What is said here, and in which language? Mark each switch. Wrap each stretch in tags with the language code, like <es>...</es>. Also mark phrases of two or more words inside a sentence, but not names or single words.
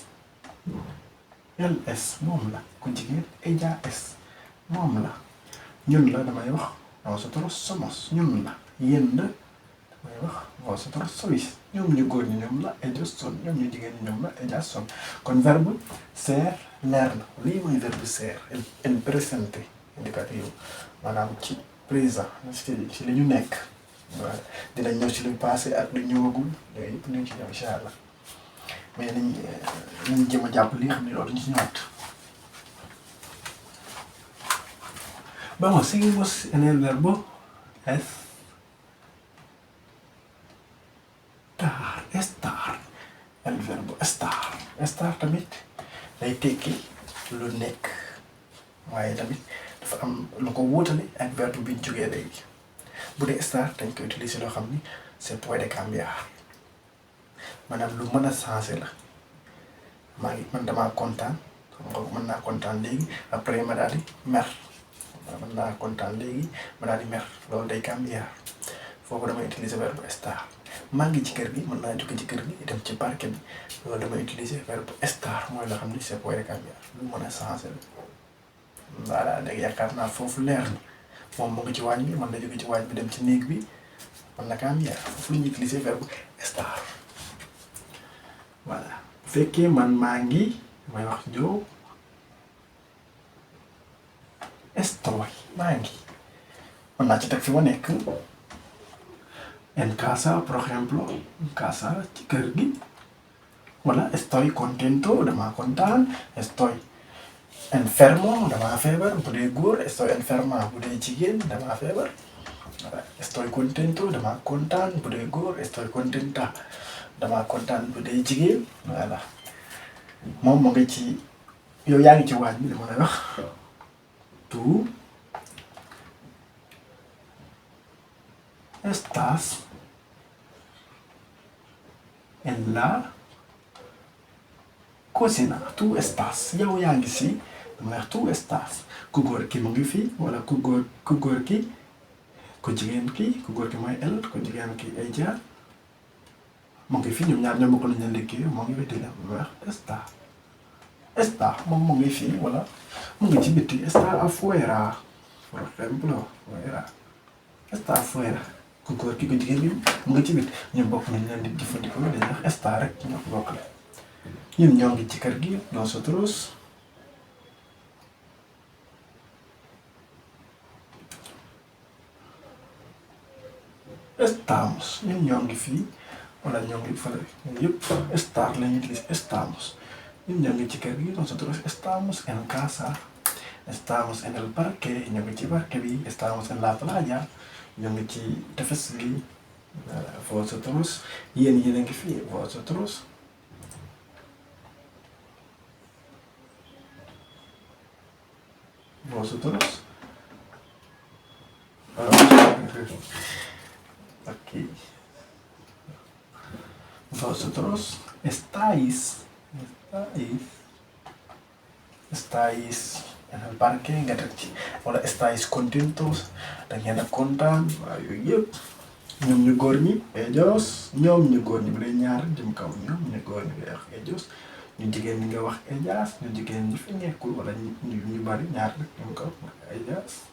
<wo>LS moom la ku jigéen Eja S moom la ñun la damay wax</wo> <es>nosotros somos</es> <wo>ñun la yéen la damay wax</wo> <es>vosotros sois</es> <wo>ñoom ñu góor ñi ñoom la</wo> <es>ellos son</es> <wo>ñoom ñu jigéen ñi ñoom la</wo> <es>ellas son</es> <wo>kon verbe ser leer na lii mooy verbe ser</wo> <es>en presente indicativo</es> <wo>maanaam ci présent ci li ñu nekk waaw dinañ ñëw ci lu passé ak lu ñëwagul yooyu yëpp nañ ci ñëw</wo> <ar>إن شاء الله</ar> <wo>mais nañ jéem a jàpp li nga xam ne loolu ñu ci ñëwaat.</wo> <es>Vamos, seguimos en el verbo estar. El verbo estar.</es> <wo>Estar tamit day tekki lu nekk waaye tamit dafa am lu ko wóotale ak verbe bi ñu jógee léegi bu dee estar dañ koy utiliser loo xam ni c'est</wo> <es>puede cambiar</es> <wo>maanaam lu mën a changer la man damaa kontaan xam nga mën naa kontaan léegi après ma daal di mer. mën naa kontaan léegi ma daal di mer loolu day cambiar foofu damay utiliser verbe estar maa ngi ci kër gi mën naa jóge ci kër gi dem ci parc bi loolu damay utiliser verbe estar mooy loo xam ni c'est</wo> <es>puede cambiar</es> <wo>lu mën a changer voilà léegi yaakaar naa foofu leer na moom mu ngi ci waañ bi mën na jóge ci waañ bi dem ci néeg bi mën na cambiar foofu la ñuy utiliser verbe estar voilà bu fekkee man maa ngi may wax joo estoy maa ngi mën naa ci teg fi ma nekk</wo> <es>en casa por ejemplo en casa</es> <wo>ci kër gi wala</wo> <es>estoy contento</es> <wo>damaa kontaan</wo> <es>estoy enfermo</es> <wo>damaa feebar bu dee góor</wo> <es>estoy enferma</es> <wo>bu dee jigéen damaa feebar voilà</wo> <es>estoy contento</es> <wo>damaa kontaan bu dee góor</wo> <es>estoy contenta</es> <wo>damaa kontaan bu dee jigéen voilà moom moo ngi ci yow yaa ngi ci waaj bi dama lay wax tú</wo> <es>estás en la cocina tú estás</es> <wo>yow yaa ngi si dama wax</wo> <es>tú estás</es> <wo>ku góor ki mu ngi fi wala ku góor ki ku jigéen ki ku góor ki mooy el ku jigéen ki ella mu ngi fi ñoom ñaar ñoo bokk nañu liggéey mu ngi fi di la wax está moom mu ngi fi wala mu ngi ci bitti</wo> <es>está afuera por ejemplo fuera está afuera</es> <wo>ku góor ki ku jigéen bi mu ngi ci bitti ñoom bokk nañu leen di jëfandikoo dañuy wax está rek ñoo ko bokkale ñun ñoo ngi ci kër gi nosotros estamos ñun ñoo ngi fii wala ñoo ngi fële yëpp estar la ñuy utiliser estamos ñun ñoo ngi ci kër gi</wo> <es>nosotros estamos en casa estamos en el parque</es> <wo>ñoo ngi ci parque bi</wo> <es>estamos en la playa</es> <wo>ñoo ngi ci tefes gi vosotros yéen a ngi fii</wo> <es>vosotros aquí vosotros estáis en el parque</es> <wo>nga teg ci wala</wo> <es>estáis contentos</es> <wo>da ngeen a kontaan waaw yooyu yëpp ñoom ñu góor ñi ellos ñoom ñu góor ñi bu dee ñaar jëm kaw ñoom ñu góor ñi ngay wax ellos ñu jigéen ñi nga wax ellas ñu jigéen ñi fi nekkul wala ñu bari ñaar rek jëm kaw ellas</wo>